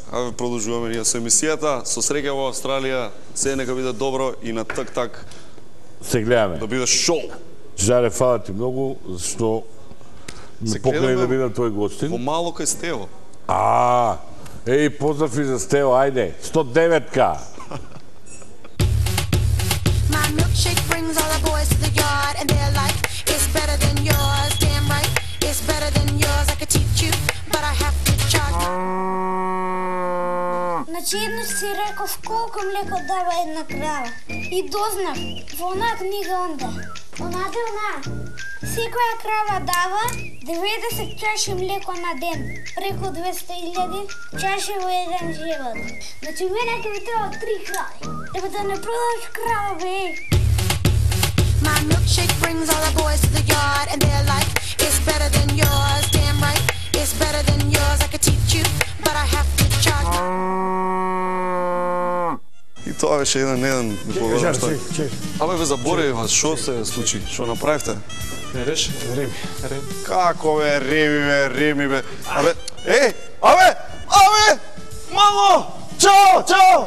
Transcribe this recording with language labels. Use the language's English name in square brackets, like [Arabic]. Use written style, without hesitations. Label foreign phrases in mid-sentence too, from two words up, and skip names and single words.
[Macedonian] Аве продолжуваме ние со емисијата, со среќа во Австралија, се нека биде добро и на так Се гледаме. да биде шоу. Жаре, фала ти многу, зашто ме покани да бидам твој гостин. Во мало кај Стево. Еј, поздрав и за Стео, ајде, 109-ка. [English] My milkshake brings all the boys to the yard and they're like, it's better than yours, damn right, it's better than yours, I could teach you, but I have to charge. [Macedonian] Значи еднаш си реков колку млеко дава една крава. И дознав во онаа книга онда. Секоја крава дава 90 чаши млеко на ден, преку 200.000 чаши во еден живот. Значи мене ќе ми треба 3 крави. Треба да не продаваш крава, бе. [English] My milkshake brings all the boys to the yard and they're like, it's better than yours, damn right, it's better than yours, I could teach you, but I have to charge. [Macedonian] И тоа беше еден Чекай, чекай. Абе, ве заборевме, шо се случи? Шо направивте? Не реш? Реми. Како бе, Реми бе. Абе! Мамо! Чао!